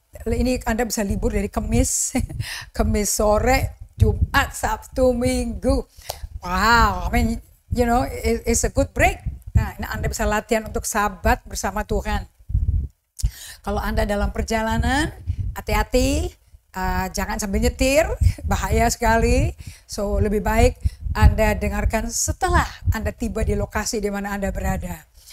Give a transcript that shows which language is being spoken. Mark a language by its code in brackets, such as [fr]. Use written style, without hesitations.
[id] Ini Anda bisa libur dari Kamis, Kamis sore, Jumat, Sabtu, Minggu. [en] Wow, I mean, you know, it's a good break. [id] Nah, ini Anda bisa latihan untuk sabat bersama Tuhan. Kalau Anda dalam perjalanan, hati-hati, Jangan sambil nyetir, bahaya sekali. So lebih baik Anda dengarkan setelah Anda tiba di lokasi di mana Anda berada.